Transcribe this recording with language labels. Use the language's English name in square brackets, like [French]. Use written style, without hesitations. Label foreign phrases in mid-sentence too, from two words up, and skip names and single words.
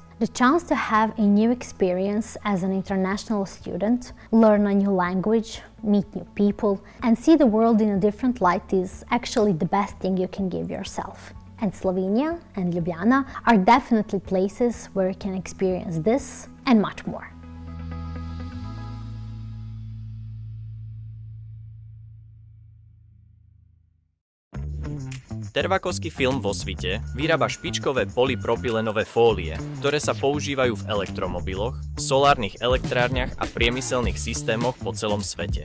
[English] The chance to have a new experience as an international student, learn a new language, meet new people, and see the world in a different light is actually the best thing you can give yourself. And Slovenia and Ljubljana are definitely places where you can experience this and much more. [Slovak] Tervakovský film vo svite vyrába špičkové polypropylenové fólie, ktoré sa používajú v elektromobiloch, solárnych elektrárniach a priemyselných systémoch po celom svete.